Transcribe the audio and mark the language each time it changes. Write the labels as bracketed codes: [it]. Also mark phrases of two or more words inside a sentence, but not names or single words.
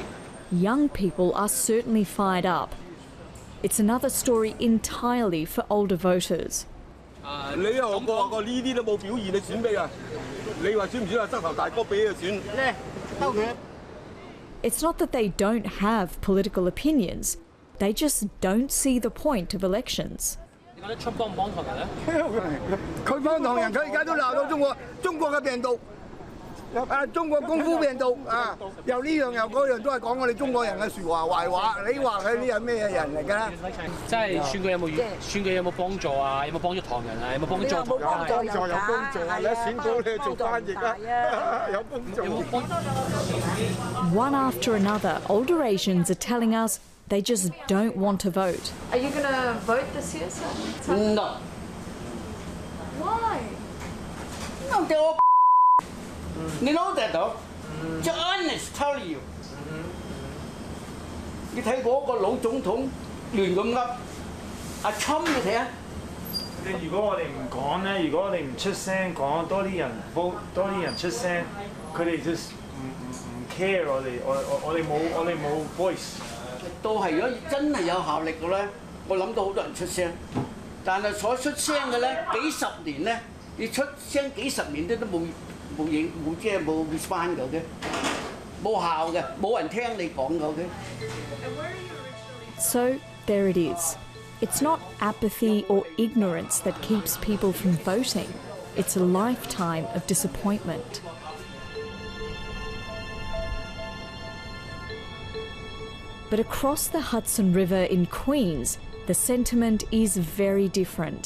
[en] Young people are certainly fired up. It's another story entirely for older voters. It's not that they don't have political opinions, they just don't see the point of elections. [yue] 佢幫唐人，佢而家都鬧到中國嘅病毒，中國功夫病毒又呢樣又嗰樣都係講我哋中國人嘅説話壞話。你話佢呢係咩人嚟㗎？即係選舉有冇幫助啊？有冇幫助唐人啊？有冇幫助？有幫助有幫助啊！你選舉你做翻譯啊，有幫助。 [en] One after another, older Asians are telling us they just don't want to vote. Are you going to vote this year, sir? No. Why? No, they're all You know that though? To honest tell you. [yue] 你睇嗰個老總統亂咁噏，阿侵你睇下。如果我哋唔講咧，如果我哋唔出聲講，多啲人 vote， 多啲人出聲，佢哋 just 唔 care 我哋冇 voice。到係如果真係有效力嘅咧，我諗到好多人出聲，但係所出聲嘅咧，幾十年咧，你出聲幾十年都冇即係冇 respond 嘅嘅，冇效嘅，冇人聽你講嘅嘅。 [en] So there it is. It's not apathy or ignorance that keeps people from voting. It's a lifetime of disappointment. But across the Hudson River in Queens, the sentiment is very different.